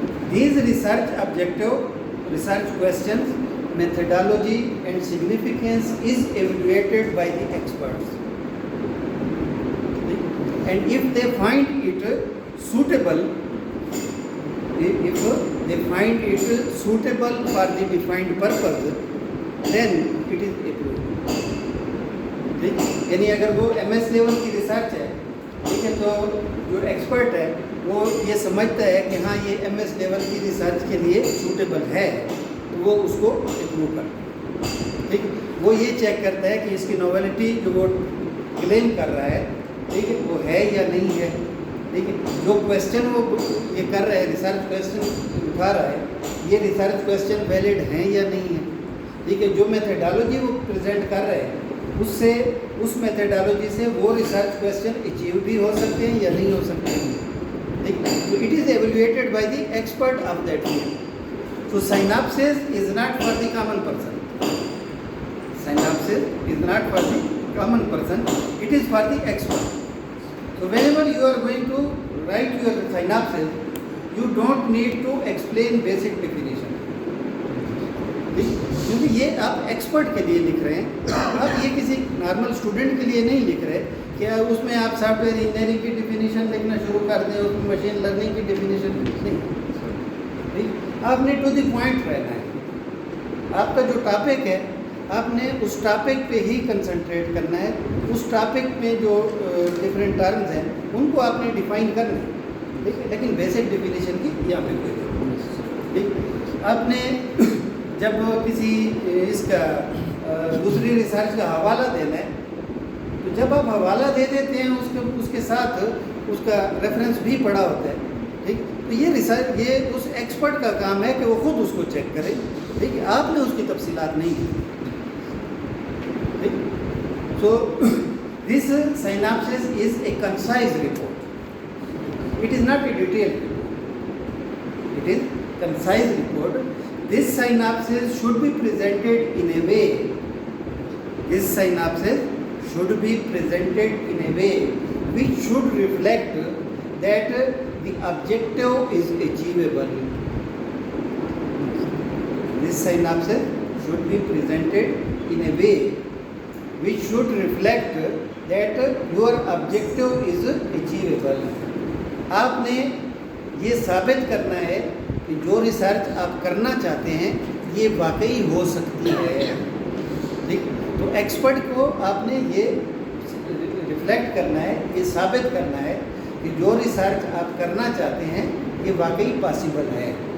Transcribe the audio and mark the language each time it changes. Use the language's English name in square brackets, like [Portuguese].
[English] These research objective, research questions, methodology and significance is evaluated by the experts. And if they find it suitable, if they find it suitable for the defined purpose, then it is approved. [Urdu] یعنی اگر وہ M S level کی research ہے، ٹھیک ہے، تو جو expert ہے وہ یہ سمجھتا ہے کہ ہاں یہ ایم ایس لیول کی ریسرچ کے لیے سوٹیبل ہے، تو وہ اس کو اپروو کرتا ہے. ٹھیک ہے، وہ یہ چیک کرتا ہے کہ اس کی نویلٹی جو وہ کلیم کر رہا ہے، ٹھیک ہے، وہ ہے یا نہیں ہے. ٹھیک ہے، جو کویشچن وہ یہ کر رہا ہے، ریسرچ کویشچن اٹھا رہا ہے، یہ ریسرچ کویشچن ویلڈ ہیں یا نہیں ہے. ٹھیک ہے، جو میتھڈالوجی وہ پریزنٹ کر رہے ہیں اس میتھڈالوجی سے وہ ریسرچ کویشچن اچیو بھی ہو سکتے ہیں یا نہیں ہو سکتے ہیں. ٹھیک ہے، تو [English] It is evaluated by the expert of that field. So synopsis is not for the common person. Synopsis is not for the common person. It is for the expert. So whenever you are going to write your synopsis, you don't need to explain basic definition. [Urdu] کیونکہ یہ آپ expert کے لیے لکھ رہے ہیں، آپ یہ کسی نارمل اسٹوڈنٹ کے لیے نہیں لکھ رہے کہ اس میں آپ سافٹ ویئر انجینئرنگ کی ڈیفینیشن لکھنا شروع کر دیں، اس میں مشین لرننگ کی ڈیفینیشن نہیں. آپ نے ٹو دی پوائنٹ رہنا ہے. آپ کا جو ٹاپک ہے آپ نے اس ٹاپک پہ ہی کنسنٹریٹ کرنا ہے. اس ٹاپک میں جو ڈفرینٹ ٹرمز ہیں ان کو آپ نے ڈیفائن کرنا ہے. ٹھیک ہے, لیکن بیسک ڈیفینیشن کی یہاں پہ کوئی نہیں. ٹھیک, آپ نے جب کسی اس کا دوسری ریسرچ کا حوالہ دینا ہے تو جب آپ حوالہ دے دیتے ہیں اس کے ساتھ اس کا ریفرنس بھی پڑا ہوتا ہے. ٹھیک, تو یہ ریسرچ یہ اس ایکسپرٹ کا کام ہے کہ وہ خود اس کو چیک کرے. ٹھیک ہے, آپ نے اس کی تفصیلات نہیں دی. ٹھیک, [English] So this synopsis is a concise report. It is not a detailed report. It is concise report. This synopsis should be presented in a way. This synopsis should be presented in a way which should reflect that the objective is achievable. This synopsis should be presented in a way which should reflect that your objective is achievable. [Urdu] آپ نے یہ ثابت کرنا ہے کہ جو research آپ کرنا چاہتے ہیں یہ واقعی ہو سکتی ہے. ٹھیک, تو ایکسپرٹ کو آپ نے یہ ریفلیکٹ کرنا ہے, یہ ثابت کرنا ہے کہ جو ریسرچ آپ کرنا چاہتے ہیں یہ واقعی پاسبل ہے.